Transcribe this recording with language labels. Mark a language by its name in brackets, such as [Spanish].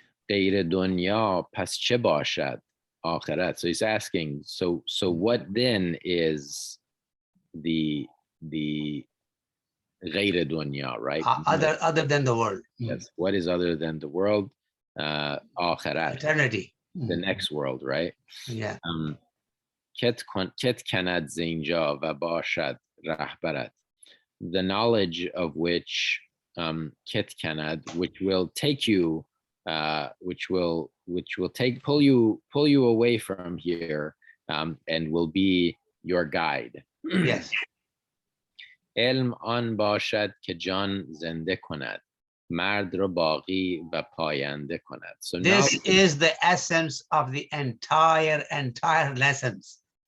[Persian] غیر دنیا پس چه باشد آخرت. [English] So he's asking, so what then is the غیر dunya, right? Other than the world. Yes. What is other than the world? [Persian] آخرت. [English] Eternity. The next world, right? Yeah. [Persian] کت کند زینجا و باشد رهبرت. [English] The knowledge of which [Persian] کت کند, [English] which will take you, which will pull you away from here, and will be your guide. Yes. [Persian] علم آن باشد که جان زنده کند، مرد را باقی و پاینده کند. [English] So this is the essence of the entire lessons.